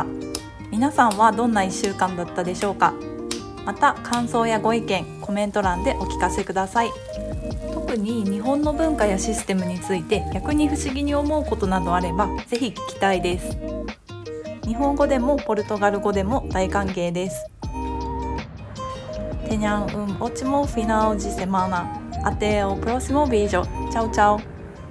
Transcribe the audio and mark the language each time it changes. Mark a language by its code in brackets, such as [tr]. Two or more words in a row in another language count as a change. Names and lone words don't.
[ja] 皆さんはどんな1週間だったでしょうか。また感想やご意見、コメント欄でお聞かせください。特に日本の文化やシステムについて逆に不思議に思うことなどあればぜひ聞きたいです。日本語でもポルトガル語でも大歓迎です。 [pt] Tenham ótimo final de semana. Até o próximo vídeo. Tchau, tchau.